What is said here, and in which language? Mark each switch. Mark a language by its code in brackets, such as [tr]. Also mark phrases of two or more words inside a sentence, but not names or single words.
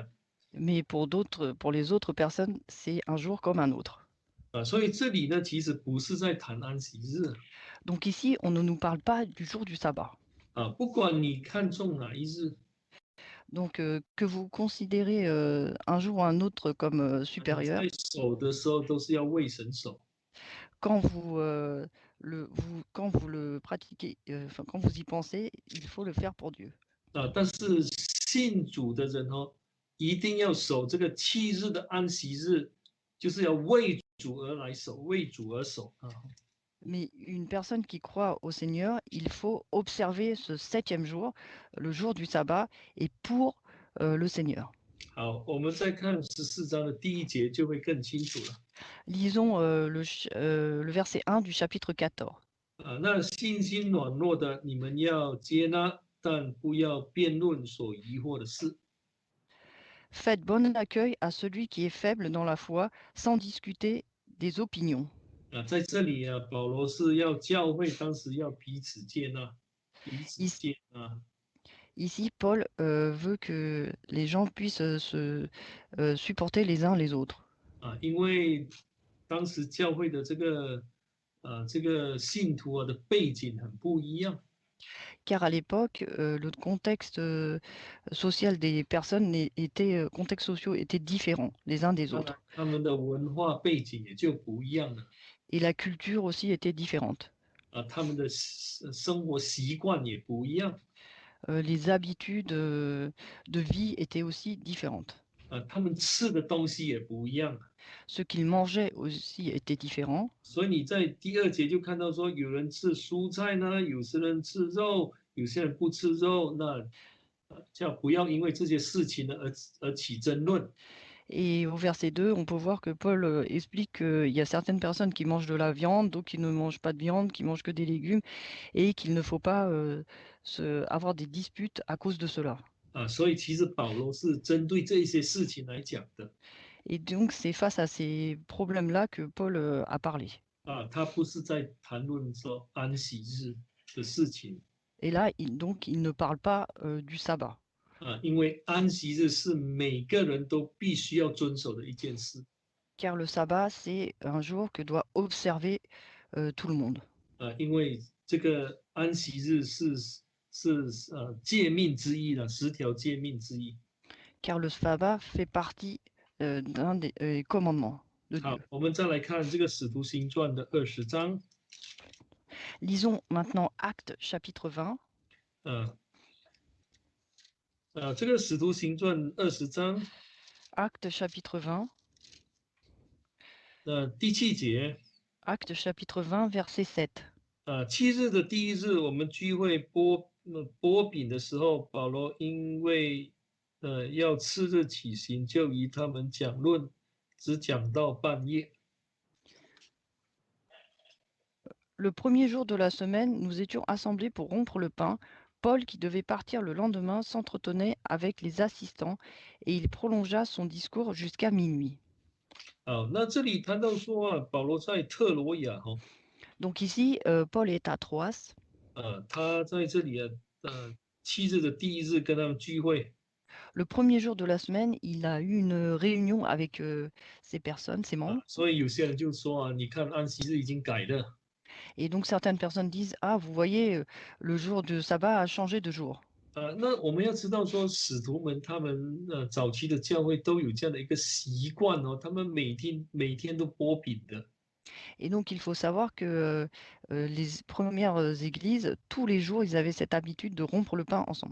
[fr] Mais pour les autres personnes, c'est un jour comme un autre. [zh] 所以这里呢，其实不是在谈安息日 [fr] Donc ici, on ne nous parle pas du jour du sabbat. [zh] 不管你看重哪一日， [fr] Donc que vous considérez un jour ou un autre comme [zh] 你 [fr] supérieur, [zh] 在守的时候都是要为神守 [fr] quand quand vous le pratiquez, enfin, quand vous y pensez, il faut le faire pour Dieu. [zh] 但是信主的人哦，一定要守这个7日的安息日，就是要为主而来守，为主而守啊。 [fr] Mais une personne qui croit au Seigneur, il faut observer ce 7e jour, le jour du sabbat, et pour le Seigneur. [zh] 好，我们再看14章的第1节就会更清楚了。 [fr] Lisons le verset 1 du chapitre 14. [zh] 那信心软弱的，你们要接纳，但不要辩论所疑惑的事。 [fr] Faites bon accueil à celui qui est faible dans la foi, sans discuter des opinions. [zh] 在这里啊，保罗是要教会当时要彼此接纳，彼此 [fr] Ici, [zh] 接纳。 [fr] ici, Paul veut que les gens puissent se supporter les uns les autres. [zh] 因为当时教会的这个信徒啊的背景很不一样。 [fr] Car à l'époque, le contexte social des personnes contextes sociaux étaient différents les uns des autres. [zh] 他们的文化背景也就不一样了。 [fr] Et la culture aussi était différente. [zh] 他们的生活习惯也不一样。 [fr] Les habitudes de vie étaient aussi différentes. [zh] 他们吃的东西也不一样。 [fr] Ce qu'ils mangeaient aussi était différent. [zh] 所以你在第2节就看到说，有人吃蔬菜呢，有些人吃肉，有些人不吃肉。那叫不要因为这些事情呢而起争论。 [fr] Et au verset 2, on peut voir que Paul explique qu'il y a certaines personnes qui mangent de la viande, d'autres qui ne mangent pas de viande, qui mangent que des légumes, et qu'il ne faut pas avoir des disputes à cause de cela. [zh] 所以其实保罗是针对这些事情来讲的。 [fr] Et donc, c'est face à ces problèmes-là que Paul a parlé. [zh] 他不是在谈论说安息日的事情。 [fr] Et là, il ne parle pas du sabbat. [zh] 因为安息日是每个人都必须要遵守的一件事。 [fr] Car le sabbat, c'est un jour que doit observer tout le monde. [zh] 因为这个安息日是诫命之一了，10条诫命之一。 [fr] Car le sabbat fait partie d'un des commandements de [zh] 好， [fr] Dieu. [zh] 我们再来看这个使徒行传的20章。 [fr] Lisons maintenant Actes chapitre 20. [zh] 这个使徒行传20章。 [fr] Actes chapitre 20. [zh] 第7节。 [fr] Actes chapitre 20, verset 7. [zh] 7 日的第1日，我们聚会剥饼的时候，保罗因为要次日起行，就与他们讲论，只讲到半夜。 [fr] Le premier jour de la semaine, nous étions assemblés pour rompre le pain. Paul, qui devait partir le lendemain, s'entretenait avec les assistants et il prolongea son discours jusqu'à minuit. [zh] 那这里谈到说保罗在特罗亚 [fr] Donc ici, Paul est à Troas. [zh] 他在这里7日的第1日跟他们聚会。 [fr] Le premier jour de la semaine, il a eu une réunion avec ces personnes, ces membres. [zh] 所以有些人就说你看安息日已经改了。 [fr] Et donc certaines personnes disent, ah, vous voyez, le jour de sabbat a changé de jour. [zh] 那我们要知道说，使徒们他们早期的教会都有这样的一个习惯他们每天都剥饼的。 [fr] Et donc il faut savoir que les premières églises, tous les jours, ils avaient cette habitude de rompre le pain ensemble.